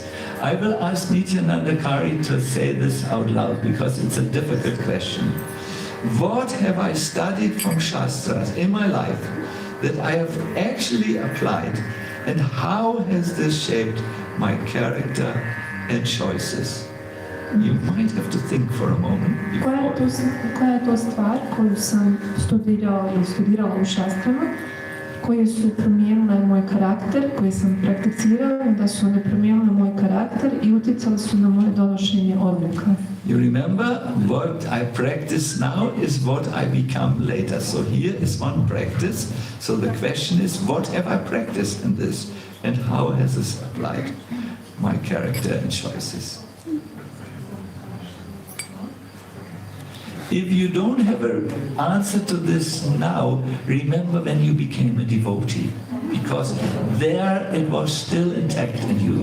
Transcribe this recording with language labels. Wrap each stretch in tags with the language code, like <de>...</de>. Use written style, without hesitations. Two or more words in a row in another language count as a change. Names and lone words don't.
<en>I will ask Nityananda Kari to say this out loud because it's a difficult question. What have I studied from Shastras in my life that I have actually applied, and how has this shaped my character and choices? You might have to think for a moment.</en> <hr>Koja je to stvar koju sam studirala u šastrama, koje su promijenile moj karakter, koje sam prakticirala, da su one promijenile moj karakter i utjecale su na moje donošenje odluka.</hr> <en>You remember, what I practice now is what I become later. So here is one practice. So the question is, what have I practiced in this, and how has this applied my character and choices? If you don't have an answer to this now, remember when you became a devotee, because there it was still intact in you.</en>